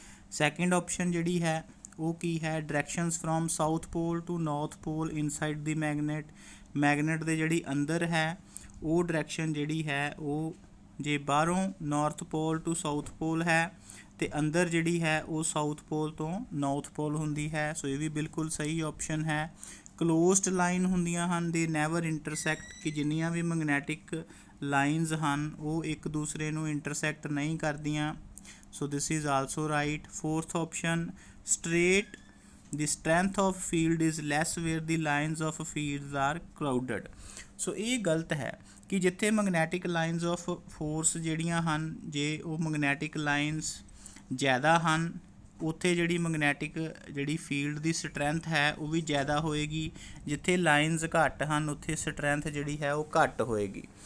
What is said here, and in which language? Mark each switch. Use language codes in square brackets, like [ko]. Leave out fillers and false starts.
[pa] Second option ਜਿਹੜੀ ਹੈ ਉਹ ਕੀ ਹੈ? [en] directions from south pole to north pole inside the magnet [pa] ਦੇ ਜਿਹੜੀ ਅੰਦਰ ਹੈ ਉਹ ਡਾਇਰੈਕਸ਼ਨ ਜਿਹੜੀ ਹੈ ਉਹ ਜੇ ਬਾਹਰੋਂ ਨਾਰਥ ਪੋਲ ਟੂ ਸਾਊਥ ਪੋਲ ਹੈ ਅਤੇ ਅੰਦਰ ਜਿਹੜੀ ਹੈ ਉਹ ਸਾਊਥ ਪੋਲ ਤੋਂ ਨਾਰਥ ਪੋਲ ਹੁੰਦੀ ਹੈ। ਸੋ ਇਹ ਵੀ ਬਿਲਕੁਲ ਸਹੀ ਆਪਸ਼ਨ ਹੈ। ਕਲੋਜ਼ਡ ਲਾਈਨ ਹੁੰਦੀਆਂ ਹਨ, [en] ਦੇ never intersect, [pa] ਕਿ ਜਿੰਨੀਆਂ ਵੀ ਮੈਗਨੈਟਿਕ ਲਾਈਨਸ ਹਨ ਉਹ ਇੱਕ ਦੂਸਰੇ ਨੂੰ ਇੰਟਰਸੈਕਟ ਨਹੀਂ ਕਰਦੀਆਂ। [en] So this is also right. Fourth option, straight the strength of field is less where the lines of fields are crowded। [pa] ਸੋ ਇਹ ਗਲਤ ਹੈ ਕਿ ਜਿੱਥੇ ਮੈਗਨੈਟਿਕ ਲਾਈਨਸ ਆਫ ਫੋਰਸ ਜਿਹੜੀਆਂ ਹਨ ਜੇ ਉਹ ਮੈਗਨੈਟਿਕ ਲਾਈਨਸ ਜ਼ਿਆਦਾ ਹਨ ਉੱਥੇ ਜਿਹੜੀ ਮੈਗਨੈਟਿਕ ਜਿਹੜੀ ਫੀਲਡ ਦੀ ਸਟਰੈਂਥ ਹੈ ਉਹ ਵੀ ਜ਼ਿਆਦਾ ਹੋਏਗੀ। ਜਿੱਥੇ ਲਾਈਨਸ ਘੱਟ ਹਨ ਉੱਥੇ ਸਟਰੈਂਥ ਜਿਹੜੀ ਹੈ ਉਹ ਘੱਟ ਹੋਏਗੀ।